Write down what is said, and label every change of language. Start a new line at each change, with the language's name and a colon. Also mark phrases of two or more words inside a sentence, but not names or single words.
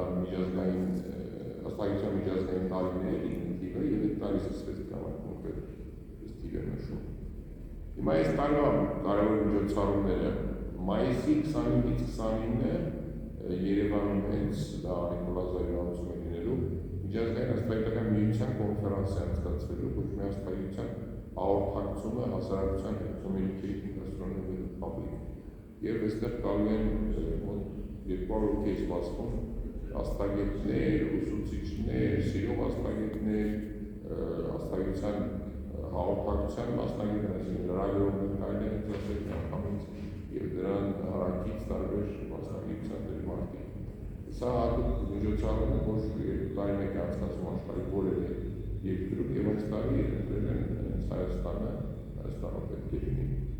Armenian: միջազգային աստղագիտության միջազգային տարիներ է թիվը և այդ տարի սկսվեց դրա կոնկրետ թիվ է նշում։ Հիմա այս տարվա կարևոր միջոցառումները մայիսի 25-ից 29-ը Երևանում հենց դա Նիկոլաս Զայրյանցում է լինելու միջազգային աստղագիտական միության կոնֆերանս է անցկացվելու, կոչվում է աստղագիտության հաղորդակցումը հասարակության հետ
English: communicating astronomy with the public։
Armenian: Եվ այստեղ գալու են մոտ 200 հոգի սպասվում աստղագետներ, ուսուցիչներ, սիրող աստղագետներ, աստղագիտության հաղորդակցության մասնագետներ, այսինքն լրագրողներ կարելի է ծրագրել միանգամից և դրան հարակից տարբեր մասնագիտության դերմարտիկ։ Սա հատուկ միջոցառում է, որ 2 տարի մեկ է անցկացվում աշխարհի որևէ երկրում և այս տարի ընտրել են Հայաստանը պետք է լինի։